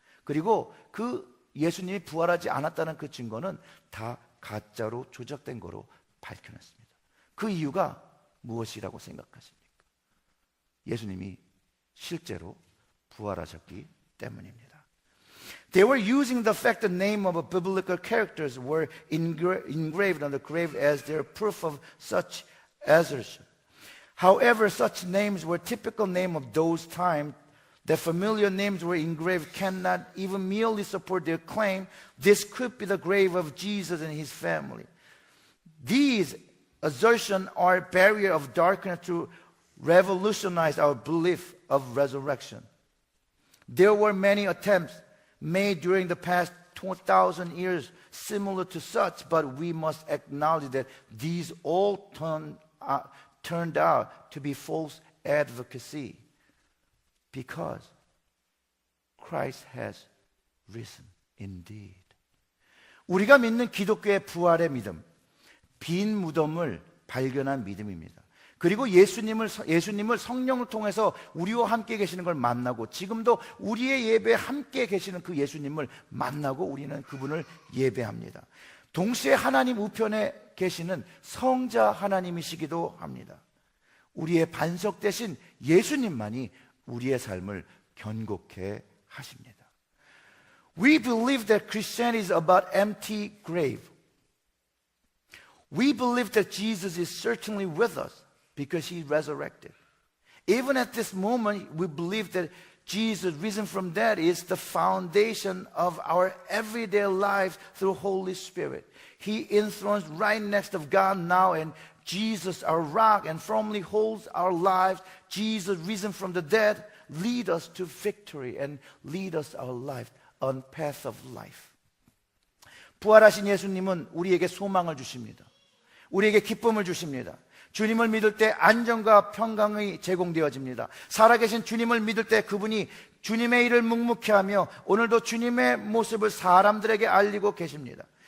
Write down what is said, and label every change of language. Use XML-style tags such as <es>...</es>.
<ko>그리고 그 예수님이 부활하지 않았다는 그 증거는 다 가짜로 조작된 거로 밝혀냈습니다. 그 이유가 무엇이라고 생각하십니까? 예수님이 실제로 부활하셨기 때문입니다.</ko> <en>They were using the fact the name of biblical characters were engraved on the grave as their proof of such assertion. However, such names were typical name of those times. The familiar names were engraved cannot even merely support their claim this could be the grave of Jesus and his family. These assertions are a barrier of darkness to revolutionize our belief of resurrection. There were many attempts made during the past 2,000 years similar to such, but we must acknowledge that these all turned out to be false advocacy because Christ has risen indeed.</en> <ko>우리가 믿는 기독교의 부활의 믿음, 빈 무덤을 발견한 믿음입니다. 그리고 예수님을 성령을 통해서 우리와 함께 계시는 걸 만나고 지금도 우리의 예배에 함께 계시는 그 예수님을 만나고 우리는 그분을 예배합니다. 동시에 하나님 우편에 계시는 성자 하나님이시기도 합니다. 우리의 반석 대신 예수님만이 우리의 삶을 견고케 하십니다.</ko> <en>We believe that Christianity is about empty grave. We believe that Jesus is certainly with us because he resurrected. Even at this moment, we believe that Jesus, risen from dead, is the foundation of our everyday lives through Holy Spirit. He enthroned right next of God now, and Jesus, our rock, and firmly holds our lives. Jesus, risen from the dead, lead us to victory and lead us our life on path of life.</en> <ko>부활하신 예수님은 우리에게 소망을 주십니다. 우리에게 기쁨을 주십니다. 주님을 믿을 때 안정과 평강이 제공되어집니다. 살아계신 주님을 믿을 때 그분이 주님의 일을 묵묵히 하며 오늘도 주님의 모습을 사람들에게 알리고 계십니다.</ko>